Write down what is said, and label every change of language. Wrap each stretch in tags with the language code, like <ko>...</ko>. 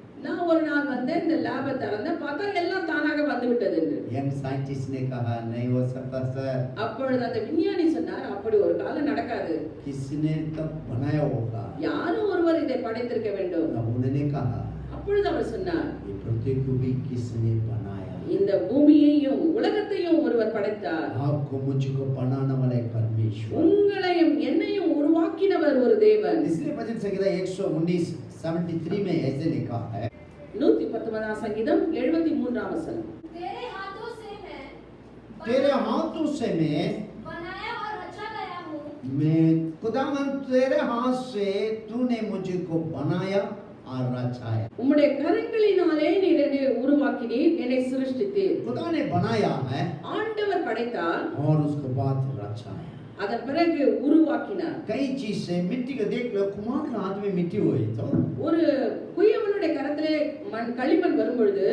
<ta>நான் ஒரு நாள் வந்து இந்த லேபை திறந்து பார்த்தா எல்லாம் தானாக வந்து விட்டது என்று.</ta> <hi>यंग साइंटिस्ट ने कहा नहीं हो सकता सर।</hi> <ta>அப்பொழுது அந்த விஞ்ஞானி சொன்னார் அப்படி ஒரு காலம் நடக்காது.</ta> <hi>किसने तब बनाया होगा?</hi> <ta>யாரோ ஒருவர் इதை படைத்திருக்க வேண்டும்.</ta> <hi>उन्होंने कहा</hi> <ta>அப்பொழுது அவர் சொன்னார்</ta> <hi>ये पृथ्वी को भी किसने बनाया?</hi> <ta>இந்த பூமியையும் உலகத்தையும் ஒருவர் படைத்தார்.</ta> <hi>आपको मुझको बनाने वाला एक परमेश्वर।</hi> <ta>உங்களையும் என்னையும் உருவாக்கினவர் ஒரு தேவன்.</ta> <hi>इसलिए भजन संहिता 119:73 में ऐसे लिखा है,</hi> <ta>119 சங்கீதம் 73ஆம் வசனம்.</ta> <hi>तेरे हाथों से तेरे हाथों से मैं बनाया और रचा गया हूँ। खुदावन तेरे हाथ से तूने मुझको बनाया और रचाया।</hi> <ta>உம்முடைய கரங்களினாலே நீர் என்னை உருவாக்கினீர், என்னை சிருஷ்டித்தீர்.</ta> <hi>खुदा ने बनाया है</hi> <ta>ஆண்டவர் படைத்தார்,</ta> <hi>और उसके बाद रचाया।</hi> <ta>அதன் பிறகு உருவாக்கினார்.</ta> <hi>कई चीज से मिट्टी को देख लो, कुम्हार के हाथ में मिट्टी हुई तो</hi> <ta>ஒரு குயவனுடைய கரத்திலே களிமண் வரும் பொழுது</ta>